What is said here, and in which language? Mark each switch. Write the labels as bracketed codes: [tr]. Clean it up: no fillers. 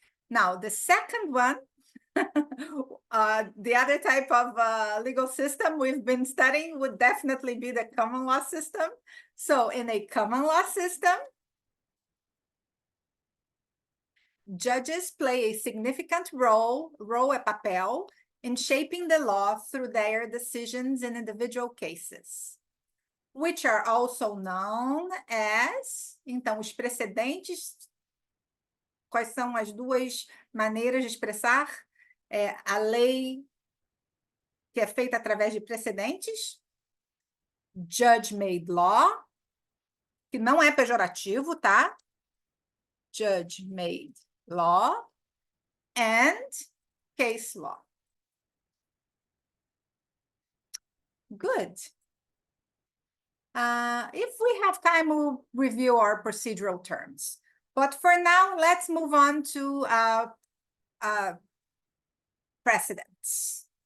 [en] Now, the second one, the other type of legal system we've been studying would definitely be the common law system. So in a common law system, Judges play a significant role [pt] é papel, [en] in shaping the law through their decisions in individual cases, which are also known as... [pt] Então, os precedentes, quais são as duas maneiras de expressar a lei que é feita através de precedentes? Judge-made law, que não é pejorativo, tá? [en] Judge-made law and case law. Good. If we have time, we'll review our procedural terms. But for now, let's move on to precedents.